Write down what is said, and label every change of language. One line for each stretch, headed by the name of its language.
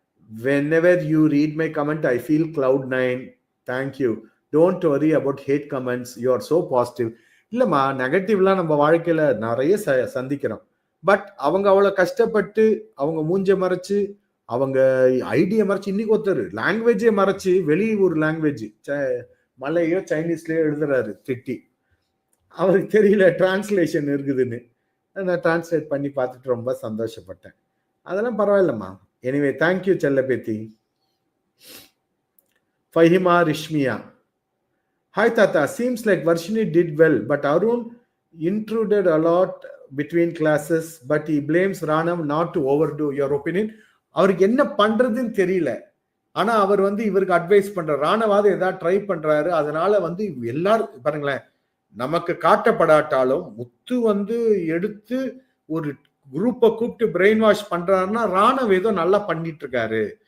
English: Whenever you read my comment, I feel cloud 9. Thank you. Don't worry about hate comments. You are so positive.
Tamil: இல்லம்மா, நெகட்டிவ்லாம் நம்ம வாழ்க்கையில நிறைய சந்திக்கிறோம். But அவங்க அவ்வளவு கஷ்டப்பட்டு அவங்க மூஞ்ச மறைச்சு அவங்க ஐடியா மறைச்சு, இன்னைக்கு ஒருத்தர் லாங்குவேஜே மறைச்சு வெளியூர் லாங்குவேஜ் மலையோ சைனீஸ்லயோ எழுதுறாரு திட்டி. அவருக்கு தெரியல டிரான்ஸ்லேஷன் இருக்குதுன்னு. நான் டிரான்ஸ்லேட் பண்ணி பார்த்துட்டு ரொம்ப சந்தோஷப்பட்டேன். அதெல்லாம் பரவாயில்லம்மா. Anyway thank you செல்லபேத்தி. ஃபஹிமா ரிஷ்மியா, ஹாய் தாத்தா.
English: Seems like Varshini did well but Arun intruded a lot between classes but he blames Ranav not to overdo. Your opinion?
Tamil: அவருக்கு என்ன பண்றதுன்னு தெரியல. ஆனா அவர் வந்து இவருக்கு அட்வைஸ் பண்ற ராணவாத ஏதாவது ட்ரை பண்றாரு. அதனால வந்து எல்லாரும் பாருங்களேன், நமக்கு காட்டப்படாட்டாலும் முத்து வந்து எடுத்து ஒரு குரூப்பை கூப்பிட்டு பிரெயின் வாஷ் பண்றாருன்னா ராணவ் ஏதோ நல்லா பண்ணிட்டு இருக்காரு.